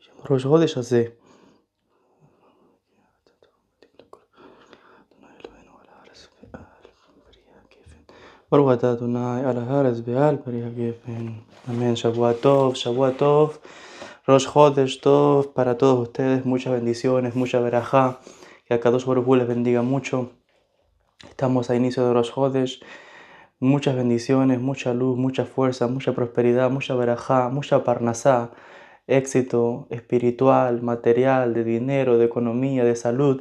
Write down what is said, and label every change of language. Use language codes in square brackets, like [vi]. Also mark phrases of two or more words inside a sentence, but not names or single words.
[he] ראש חודש הזה. ברוך אתה אדוני על הארץ ועל פרי הגפן. [es] Amén. [he] שבוע טוב ראש חודש טוב [es] para todos ustedes. Muchas bendiciones, mucha verajá. Que [he] הקדוש ברוך הוא [es] les bendiga mucho. Estamos a inicio de [he] ראש חודש. [es] Muchas bendiciones, mucha luz, mucha fuerza, mucha prosperidad, mucha verajá, mucha parnasá, éxito espiritual, material, de dinero, de economía, de salud.